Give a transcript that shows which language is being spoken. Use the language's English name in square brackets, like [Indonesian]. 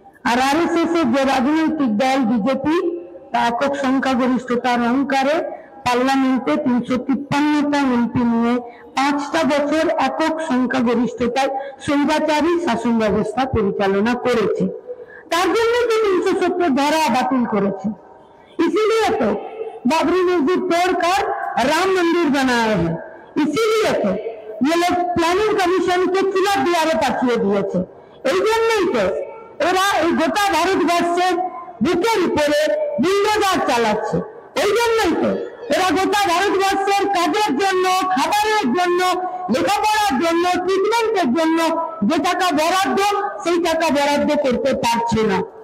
[Bangla] আর RSS এর যে রাজনৈতিক দল বিজেপি, তা একক সংখ্যাগরিষ্ঠতার অহংকারে পার্লামেন্টে 353টা এমপি নিয়ে 5টা বছর একক সংখ্যাগরিষ্ঠতায় স্বৈরাচারী শাসন ব্যবস্থা পরিচালনা করেছে। তার জন্য তো 370 ধারা বাতিল করেছে। [Hindi] इसीलिए तो बाबरी मस्जिद तोड़कर राम मंदिर बनाया है। इसीलिए तो ये लोग प्लानिंग कमीशन के खिलाफ दीवारें पाठिए दिए। [Bangla] এই জন্যই তো এরা এই গোটা ভারতবর্ষের বুকের উপরে বুলডোজার চালাচ্ছে। এই জন্যই তো এরা গোটা ভারতবর্ষের কাজের জন্য, খাবারের জন্য, লেখাপড়ার জন্য, ট্রিটমেন্টের জন্য যে টাকা বরাদ্দ, সেই টাকা বরাদ্দ করতে পারছে না।